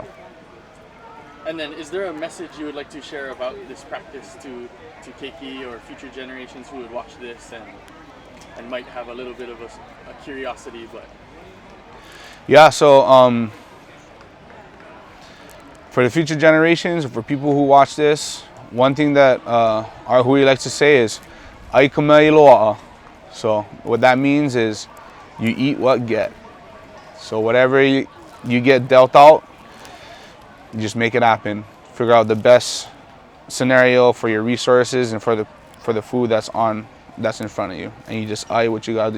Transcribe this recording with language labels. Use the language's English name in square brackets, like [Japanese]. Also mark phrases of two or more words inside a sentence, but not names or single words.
[English] And then, is there a message you would like to share about this practice to Keiki or future generations who would watch this and might have a little bit of a curiosity? But yeah, so for the future generations, for people who watch this, one thing that our hui likes to say is [Hawaiian] "Ai ka mea i loaʻa." [English] So what that means is you eat what get. So whatever you get dealt out, you just make it happen. Figure out the best scenario for your resources and for the food that's in front of you, and you just eye what you gotta do.